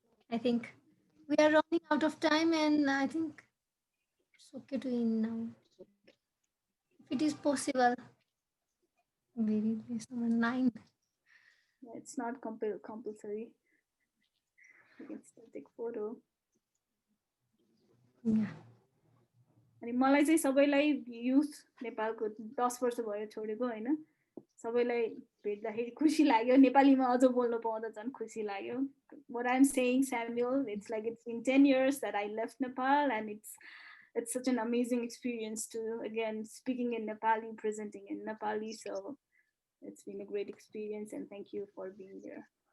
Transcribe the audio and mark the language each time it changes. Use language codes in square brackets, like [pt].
[en] I think we are running out of time, and I think it's okay to end now. If it is possible, very less number 9. Yeah, it's not compulsory. You can still take photo. Yeah. [ne] अनि मलाई चाहिँ सबैलाई youth नेपालको 10 वर्ष भयो छोडेको होइन, सबैलाई भेट्दाखेरि खुसी लाग्यो, नेपालीमा अझ बोल्न पाउँदा झन् खुसी लाग्यो. [en] What I'm saying, Samuel, it's like it's been 10 years that I left Nepal, and it's such an amazing experience to again speaking in Nepali, presenting in Nepali. So it's been a great experience, and thank you for being there.